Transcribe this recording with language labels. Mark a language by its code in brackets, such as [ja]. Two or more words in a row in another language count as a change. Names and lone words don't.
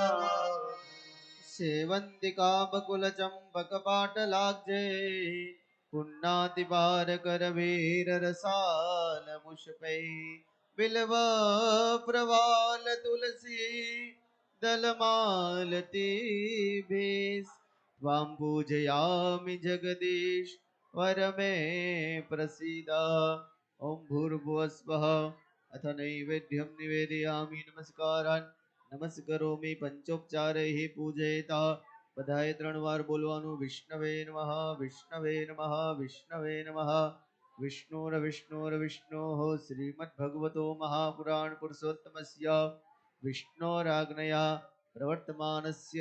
[sa] सेवन्तिका बकुलचम्पकपाटलाब्जे पुण्णातिपारकरवीररसालमुषपै बिल्व प्रवाल तुलसी दलमालतीभिः त्वां पूजयामि जगदीश वरमे प्रसीद ॐ भूर्भुवस्वः अथ नैवेद्यं निवेदयामि नमस्कारान् નમસ્કરોમિ પંચોપચારૈ પૂજયતા [gu] બધાએ 3 વાર બોલવાનું [sa] વિષ્ણવે નમઃ વિષ્ણવે નમઃ વિષ્ણવે નમઃ વિષ્ણુર્વિષ્ણુર્વિષ્ણોઃ શ્રીમદ્ભગવતો મહાપુરાણ પુરુષોત્તમસ્ય વિષ્ણોરાજ્ઞયા પ્રવર્તમાનસ્ય